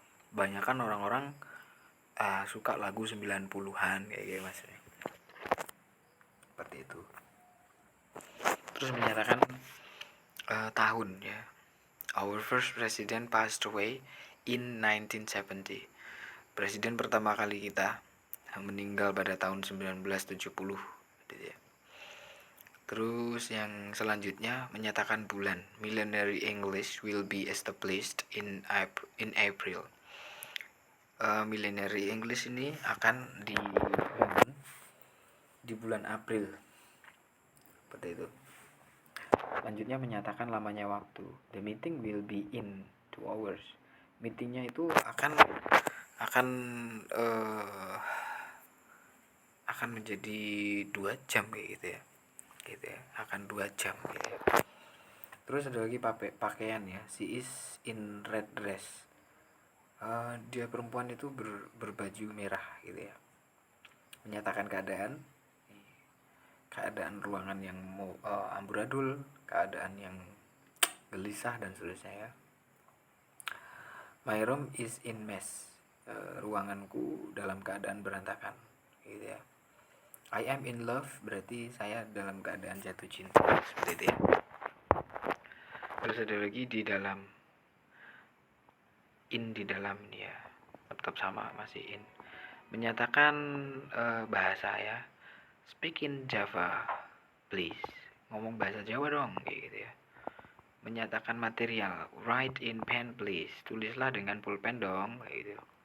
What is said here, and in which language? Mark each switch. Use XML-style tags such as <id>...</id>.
<id>Banyak kan orang-orang suka lagu 90-an kayak gitu mas. Seperti itu. Terus menyatakan tahun ya.</id> <en>Our first president passed away in 1970.</en> <id>Presiden pertama kali kita meninggal pada tahun 1970 gitu ya. Terus yang selanjutnya menyatakan bulan.</id> <en>Millenary English will be established in April.</en> <id>Millenary English ini akan dibangun di bulan April. Seperti itu. Selanjutnya menyatakan lamanya waktu.</id> <en>The meeting will be in 2 hours.</en> <id>Meetingnya itu akan menjadi 2 jam kayak gitu ya. Gitu ya. Akan 2 jam gitu ya. Terus ada lagi pakaian ya.</id> <en>She is in red dress.</en> <id>Dia perempuan itu berbaju merah gitu ya. Menyatakan keadaan ruangan yang amburadul, keadaan yang gelisah dan seterusnya ya.</id> <en>My room is in mess.</en> <id>Ruanganku dalam keadaan berantakan gitu ya.</id> <en>I am in love</en> <id>berarti saya dalam keadaan jatuh cinta seperti itu ya. Terus ada lagi di dalam. In di dalam ya. Tetap sama masih in. Menyatakan bahasa ya.</id> <en>Speak in Java please.</en> <id>Ngomong bahasa Jawa dong gitu ya. Menyatakan material,</id> <en>write in pen please.</en> <id>Tulislah dengan pulpen dong gitu.</id>